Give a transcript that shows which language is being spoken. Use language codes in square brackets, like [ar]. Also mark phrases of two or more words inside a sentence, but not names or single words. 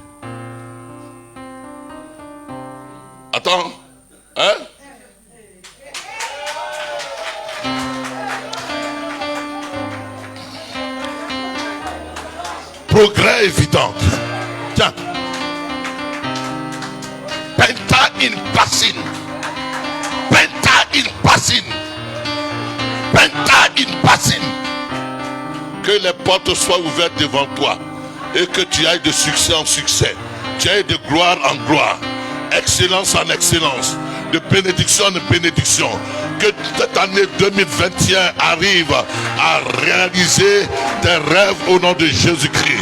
[fr] Attends. Hein? Progrès évident. Tiens. Penta in passine. Penta in passine. Penta in passine. Que les portes soient ouvertes devant toi et que tu ailles de succès en succès, tu ailles de gloire en gloire, excellence en excellence, de bénédiction en bénédiction. Que cette année 2021 arrive à réaliser tes rêves au nom de Jésus-Christ.